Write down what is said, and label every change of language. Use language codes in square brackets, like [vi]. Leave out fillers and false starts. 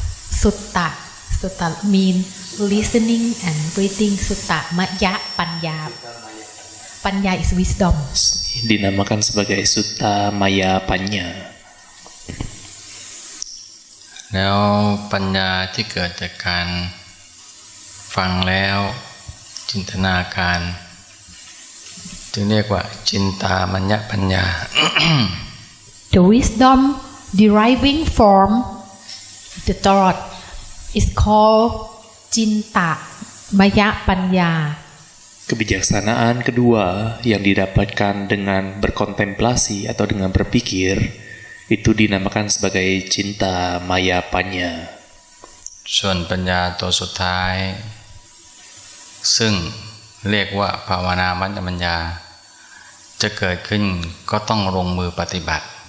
[en] Sutta mean listening and reading. Sutta Maya Panya. Panya is wisdom. [id] Dinamakan sebagai Sutta Maya Panya. [th] แล้วปัญญาที่เกิดจากการฟังแล้วจินตนาการจึงเรียกว่าจินตามัญญปัญญา [en] The wisdom deriving from the thought is called Cinta Maya Panya. [id] Kebijaksanaan kedua yang didapatkan dengan berkontemplasi atau dengan berpikir itu dinamakan sebagai cinta maya panya. [th] ส่วนปัญญาตัวสุดท้ายซึ่งเรียกว่าภาวนามัญญปัญญาจะเกิดขึ้นก็ต้องลงมือปฏิบัติ